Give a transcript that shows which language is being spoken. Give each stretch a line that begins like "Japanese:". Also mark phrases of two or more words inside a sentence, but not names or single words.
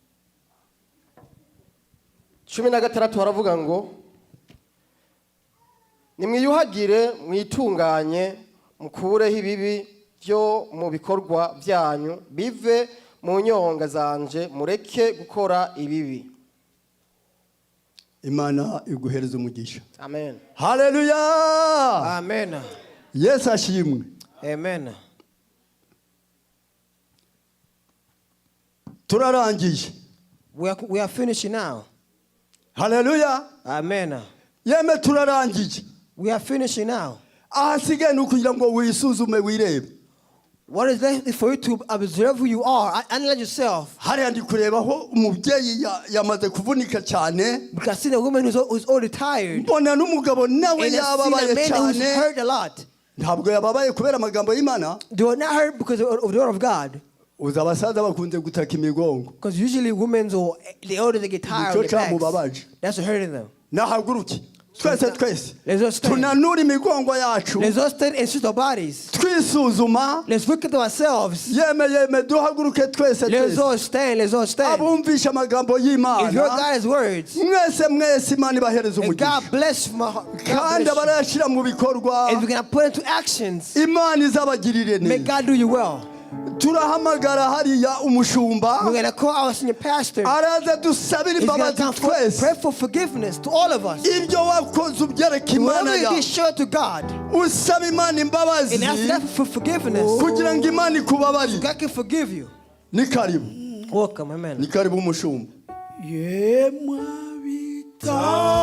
Kinyarwanda: 16 haravuga ngo nimwiyuhagire mwitunganye mukureho ibibi byo mu bikorwa byanyu bive mu nyonga zanje mureke gukora ibibi. Imana iguhereza umugisha. Amen. Hallelujah. Amen. Yes ashimwe. Amen. Turarangije.
English: We are finishing now.
Kinyarwanda: Hallelujah. Amen. Yeme turarangije.
English: We are finishing now.
Kinyarwanda: Ahasigaye nukugira ngo wisuzume wirebe.
English: What is left for you to observe who you are, analyze yourself.
Kinyarwanda: Hari andi kurebaho umubyeyi yamaze kuvunika cyane.
English: Because see the woman who's already tired.
Kinyarwanda: Mbona n'umugabo nawe
English: And
Kinyarwanda: yababaye
English: the man who's
Kinyarwanda: cyane.
English: hurt a lot.
Kinyarwanda: Ntabwo yababaye kubera amagambo y'Imana.
English: They were not hurt because of the word of God.
Kinyarwanda: Uzabasaza bakunze gutaka imigongo.
English: Because usually women or the older they get tired of their backs. That's what hurting them.
Kinyarwanda: Nahaguruki. Twese.
English: Let's all stand.
Kinyarwanda: Tunanura imigongo yacu.
English: Let's all stand and switch our bodies.
Kinyarwanda: Twisuzuma.
English: Let's look at ourselves.
Kinyarwanda: Yeme duhaguruke twese.
English: Let's all stand. Let's all stand.
Kinyarwanda: Abumvisha amagambo y'Imana.
English: If your God's words.
Kinyarwanda: Mwese Imana ibahereza umugisha.
English: And God bless my heart.
Kinyarwanda: Kandi abarashira mu bikorwa.
English: If we can put into actions.
Kinyarwanda: Imana izabagirire neza.
English: May God do you well.
Kinyarwanda: Turahamagara hariya umushumba.
English: We're going to call our senior pastor.
Kinyarwanda: Araza dusabira imbabazi twese.
English: Pray for forgiveness to all of us.
Kinyarwanda: Ibyo wakoze ubyereka Imana
English: Whatever
Kinyarwanda: ya.
English: you did, show it to God.
Kinyarwanda: Usaba Imana imbabazi.
English: And ask God for forgiveness.
Kinyarwanda: Kugira ngo Imana ikubabarire.
English: God can forgive you.
Swahili: Ni karibu.
English: Welcome, amen.
Swahili: Ni karibu umushumba.
Kinyarwanda: Yemwa bita